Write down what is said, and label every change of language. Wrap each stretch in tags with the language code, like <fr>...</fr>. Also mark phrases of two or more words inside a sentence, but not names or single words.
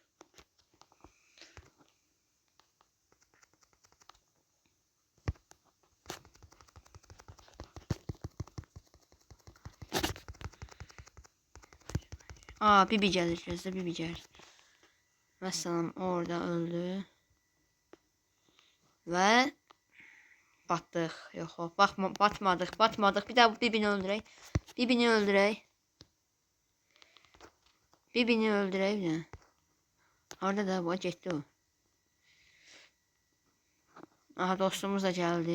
<tr>Bibi gelir gözde, Bibi gelir. Mesela orada öldü.</tr> <az>Ve batdıq. Yox, batmadıq. Bir daha Bibini öldürək. Bibini öldürək bir də. Orada da bu getdi o. Aha, dostumuz da gəldi.</az>